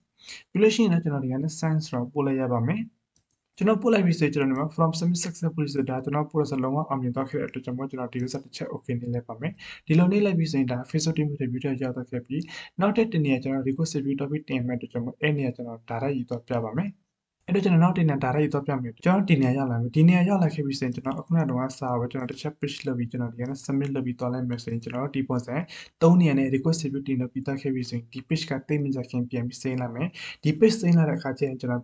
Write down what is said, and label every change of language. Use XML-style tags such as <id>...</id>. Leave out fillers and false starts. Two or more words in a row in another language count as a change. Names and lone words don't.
<my>ပြီးလို့ရှိရင်လည်းကျွန်တော်ဒီကနေ့ send ဆိုတော့ပို့လိုက်ရပါမယ်ကျွန်တော်ပို့လိုက်ပြီဆိုကျွန်တော်ဒီမှာ</my> <en>from submit successfully</en> <my>ဆိုတာကျွန်တော်ပို့ရစလုံးဝအောင်မြင်သွားခဲ့တဲ့အတွက်ကျွန်တော်ဒီ user တစ် ချက် okay နေလိုက်ပါမယ်ဒီလိုနေလိုက်ပြီဆိုရင်ဒါ</my> <en>Facebook team review</en> <my>တွေရောက်သွားခဲ့ပြီနောက်တစ်တင်နေရကျွန်တော်</my> <en>request review topic</en> <my>တင်မဲ့အတွက်ကျွန်တော်အဲ့နေရကျွန်တော် direct ယူသွားပြပါမယ်အဲ့တော့ကျွန်တော်နောက်တင်တဲ့ direct သွားပြမယ်ကျွန်တော်ဒီနေရာရောက်လာပြီဒီနေရာရောက်လာခဲ့ပြီဆိုရင်ကျွန်တော်အခုနကတော့စာပဲကျွန်တော်တစ်ချက် page လုပ်ပြီးကျွန်တော်ဒီကနေ့ submit လုပ်ပြီးသွားလိုက်မယ်ဆိုရင်ကျွန်တော်ဒီပုံစံ3နေရာနဲ့</my> <en>request review</en> <my>တင်လို့ပြီးသားခဲ့ပြီဆိုရင်ဒီ page ကတိတ်မကြခင်ပြန်ပြီးစိမ့်လိုက်မယ်ဒီ page စိမ့်လာတဲ့အခါကျရင်ကျွန်တော်</my>